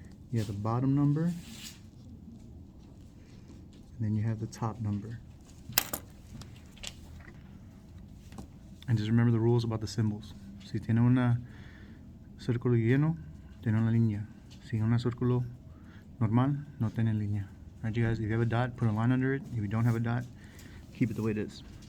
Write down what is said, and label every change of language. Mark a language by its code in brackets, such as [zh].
[en] You have the bottom number, and then you have the top number. And just remember the rules about the symbols. [es] Si tiene un círculo lleno, tiene una línea. Si tiene un círculo normal, no tiene línea. [en] Alright, you guys, if you have a dot, put a line under it. If you don't have a dot, keep it the way it is.